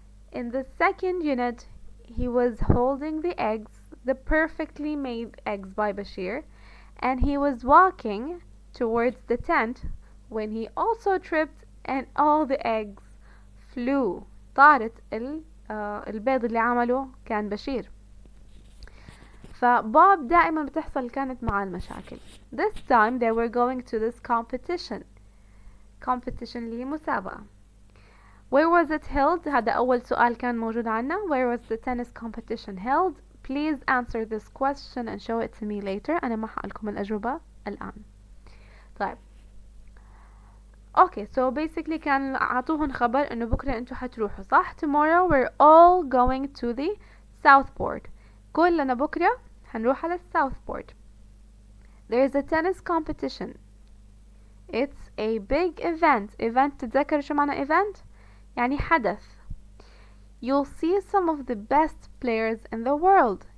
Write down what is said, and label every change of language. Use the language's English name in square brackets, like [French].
[English] In the second unit, he was holding the eggs, the perfectly made eggs by Bashir, and he was walking towards the tent when he also tripped and all the eggs flew. [Arabic] طارت البيض اللي عمله كان بشير. فبوب دائما بتحصل كانت مع المشاكل. [English] This time they were going to this competition [Arabic] اللي هي مسابقة. [English] Where was it held? [Arabic] هذا أول سؤال كان موجود عنا. [English] Where was the tennis competition held? Please answer this question and show it to me later. [Arabic] أنا ما حقلكم الأجوبة الآن. طيب. [English] Okay, so basically [Arabic] كان عطوهن خبر إنه بكرة أنتوا حتروحوا صح؟ [English] Tomorrow we're all going to the Southport. [Arabic] كلنا بكرة حنروح على Southport. [English] There is a tennis competition. It's a big event. [Arabic] Event تتذكر شو معنى event؟ يعني حدث. [English] You'll see some of the best players in the world.